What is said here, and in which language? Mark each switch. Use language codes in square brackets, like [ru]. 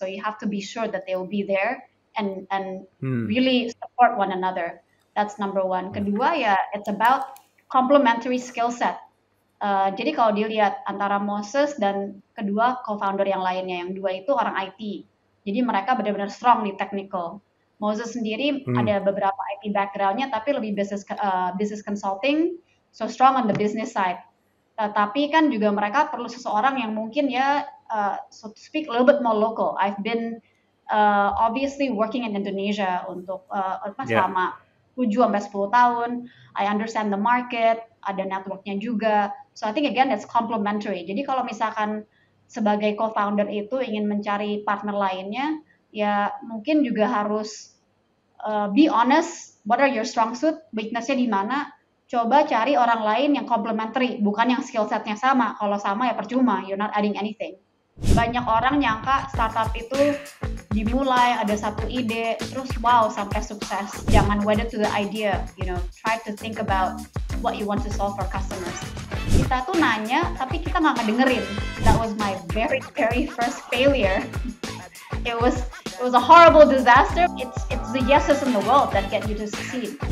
[en] So you have to be sure that they will be there and really support one another. That's number one. [id] Kedua ya, [en] it's about complementary skill set. [id] Jadi kalau dilihat antara Moses dan kedua co-founder yang lainnya, yang dua itu orang IT. Jadi mereka benar-benar strong di technical. Moses sendiri ada beberapa IT background-nya, tapi lebih business consulting, [en] so strong on the business side. [id] Tapi kan juga mereka perlu seseorang yang mungkin ya, [en] so to speak, a little bit more local. I've been obviously working in Indonesia [id] untuk selama 7-10 tahun. [en] I understand the market. [id] ada networknya juga. [en] So I think again that's complementary. [id] Jadi kalau misalkan sebagai co-founder itu ingin mencari partner lainnya, ya mungkin juga harus [en] be honest, what are your strong suit, [id] weakness-nya di mana. Coba cari orang lain yang complementary, bukan yang skill set-nya sama. Kalau sama ya percuma, [en] you're not adding anything. [id] Banyak orang nyangka startup itu dimulai, ada satu ide, terus wow sampai sukses. Jangan [en] wedded to the idea, try to think about what you want to solve for customers. [id] Kita tuh nanya, tapi kita nggak ngedengerin. [en] That was my very, very first failure. It was a horrible disaster. It's the yeses in the world that get you to succeed.